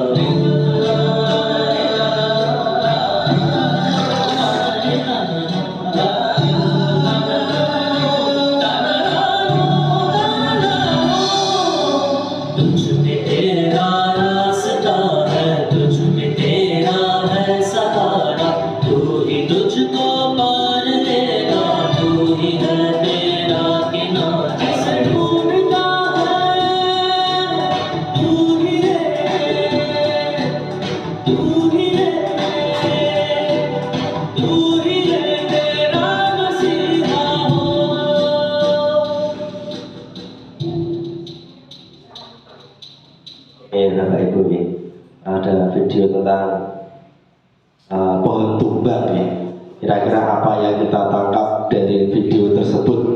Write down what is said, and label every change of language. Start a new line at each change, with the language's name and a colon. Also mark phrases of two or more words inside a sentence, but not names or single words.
Hindi: तुझ में तेरा रास्ता है, तुझ में तेरा है सहारा, तू ही तुझको पार लेगा, तू ही है तेरा किनारा। ढूंढता है तू ही है, तू ही है, तू ही है तेरा मसीहा हो।
Indonesian: Bapak Ibu nih, ada video tentang pohon tumbang ya. Kira-kira apa yang kita tangkap dari video tersebut?